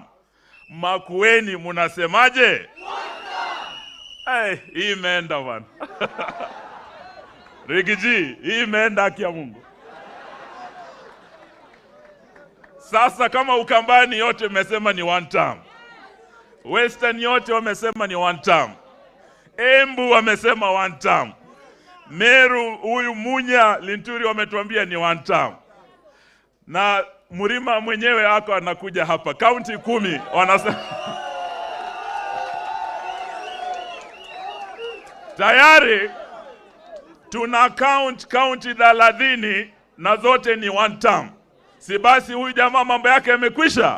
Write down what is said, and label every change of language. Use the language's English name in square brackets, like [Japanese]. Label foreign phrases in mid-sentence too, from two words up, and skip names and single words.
[Swahili] Makueni mnasemaje? Hey, hii imeenda bwana. Rigiji, hii imeenda haki ya Mungu. Sasa kama Ukambani yote wamesema ni [English] one term. [Swahili] Western yote wamesema ni [English] one term. [Swahili] Embu wamesema [English] one term. [Swahili] Meru, huyu Munya, Linturi wametuambia ni [English] one term. [Swahili] Na Murima mwenyewe hako anakuja hapa. County 10 wanasema. Tayari tuna county 30 na zote ni [English] one term. [Swahili] Si basi huyu jamaa mambo yake yamekwisha?